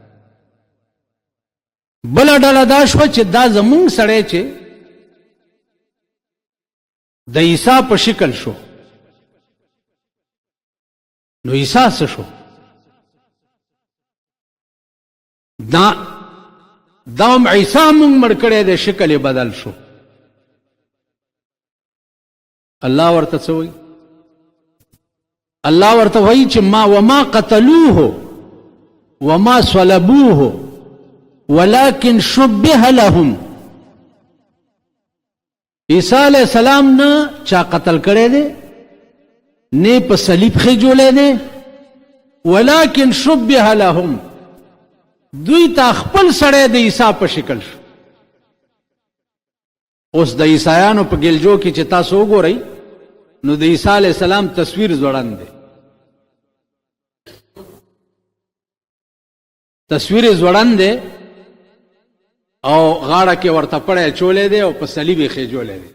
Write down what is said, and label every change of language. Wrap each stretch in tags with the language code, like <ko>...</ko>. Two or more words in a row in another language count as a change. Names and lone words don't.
<ps>بله ډله دا شوه چې دا زمونږ سړی چې د عیسی په شکل شو، نو عیسی څه شو؟ دا هم عیسی مونږ مړ کړی دی، شکل یې بدل شو. الله ورته څه وایي؟ الله ورته وایي چې</ps> <ar>وما قتلوه وما صلبوه ولكن شبه لهم.</ar> <ps>عیسی علیہ السلام نه چا قتل کړی دی، نه په صلیب خېجولی دی،</ps> <ar>ولكن شبه لهم،</ar> <ps>دوی ته خپل سړی د عیسی په شکل شو. اوس د عیسایانو په ګلجو کې چې تاسو وګورئ نو د عیسی علیہ السلام تصویر ځوړند دی، تصویر ځوړند دی او غاړه کې ورته پړی چولی دی او په صلیب یې خېجولی دی.</ps>